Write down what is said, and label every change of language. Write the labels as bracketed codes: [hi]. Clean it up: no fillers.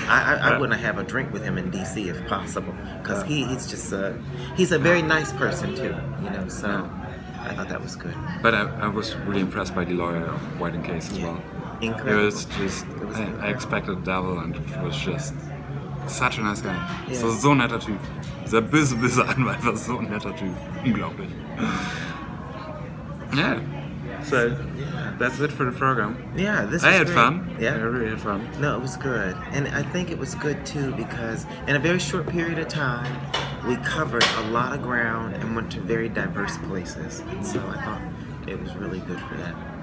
[en] I want to have a drink with him in DC if possible. Because he's just he's a very nice person too, you know, so... I thought that was good. But I was really impressed by the lawyer of White and Case as well. Incredible. It was just, I expected double and it was just such a nice guy. Yes. [de] So ein netter Typ. Dieser böse Anwalt war so ein netter Typ. Unglaublich. [en] Yeah. So that's it for the program. Yeah, this was I had great. fun. Yeah. I really had fun. No, it was good. And I think it was good too because in a very short period of time, we covered a lot of ground and went to very diverse places. And so I thought it was really good for that.